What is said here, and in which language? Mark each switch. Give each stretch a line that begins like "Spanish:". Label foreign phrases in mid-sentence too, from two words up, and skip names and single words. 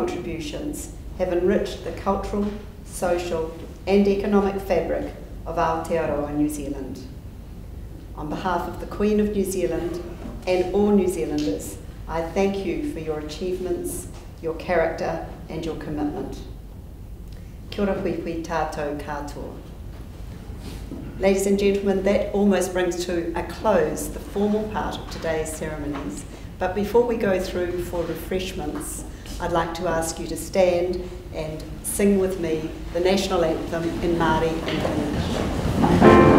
English: Your contributions have enriched the cultural, social and economic fabric of Aotearoa, New Zealand. On behalf of the Queen of New Zealand and all New Zealanders, I thank you for your achievements, your character and your commitment.
Māori: Kia ora hui hui tātou katoa.
English: Ladies and gentlemen, that almost brings to a close the formal part of today's ceremonies. But before we go through for refreshments, I'd like to ask you to stand and sing with me the national anthem in Māori and in English.